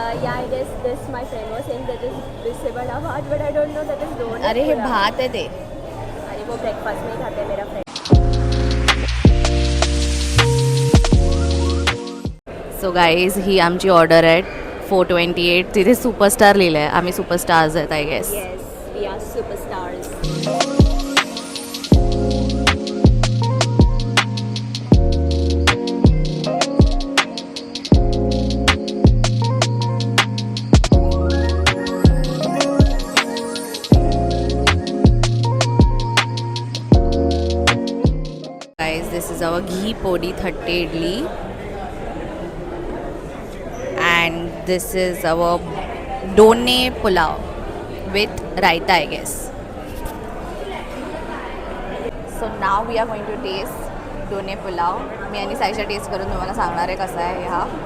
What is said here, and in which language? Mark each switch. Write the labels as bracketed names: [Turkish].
[English] Yeah, I guess this my friend was saying that is bisse bada bhat, but I don't know that is donut. [Marathi] अरे हे भात आहे ते. [Hindi] अरे वो breakfast में ही खाते हैं मेरा फ्रेंड. [English] so guys [Marathi] ही आमची ऑर्डर आहे 428. तिथे सुपरस्टार लिहिलं आहे. आम्ही सुपरस्टार्स आहेत [English] I guess. Yes, we are superstars. Guys, this is our ghee podi thatte idli and this is our done pulao with raita I guess. So now we are going to taste done pulao. [Marathi] मी आणि Saisha taste करून तुम्हाला सांगणार आहे कसा आहे हा.